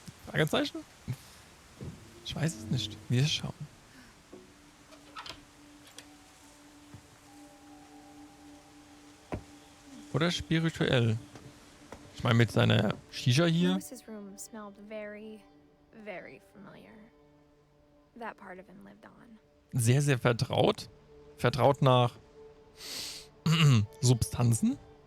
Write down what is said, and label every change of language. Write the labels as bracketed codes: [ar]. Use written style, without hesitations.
[de] Fragezeichen? Ich weiß es nicht. Wir schauen. Oder spirituell. Ich meine mit seiner Shisha hier. [en] Louis's room smelled very, very familiar. That part of him lived on. [de] Sehr, sehr vertraut. Vertraut nach Substanzen.